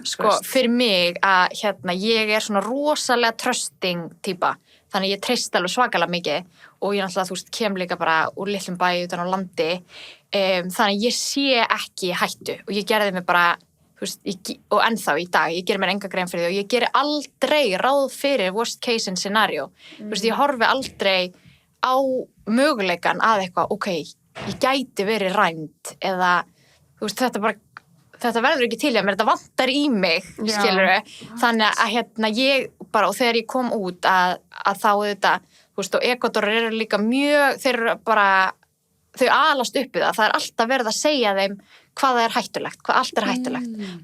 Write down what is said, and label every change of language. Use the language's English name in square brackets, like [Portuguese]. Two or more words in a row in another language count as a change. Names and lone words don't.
[Icelandic] Sko, fyrir mig að ég er svona rosalega trusting típa, þannig ég treyst alveg svakalega mikið og ég náttúrulega, þú veist, kem líka bara úr litlum bæ utan á landi þannig að ég sé ekki hættu og ég gerði mig bara, þú veist, og ennþá í dag, ég geri mér enga grein fyrir því og ég geri aldrei ráð fyrir [English] worst case scenario. [Icelandic] Þú veist, ég horfi aldrei á möguleikan að eitthvað, ok, ég gæti verið rænd eða, þú veist, þetta verður ekki til, þetta vantar í mig, skilurðu. Þannig að ég bara, og þegar ég kom út að þá þetta, þú veist, og Ekvador eru líka mjög, þeir eru bara, þau alast upp í það er alltaf verið að segja þeim hvað það er hættulegt, hvað allt er hættulegt.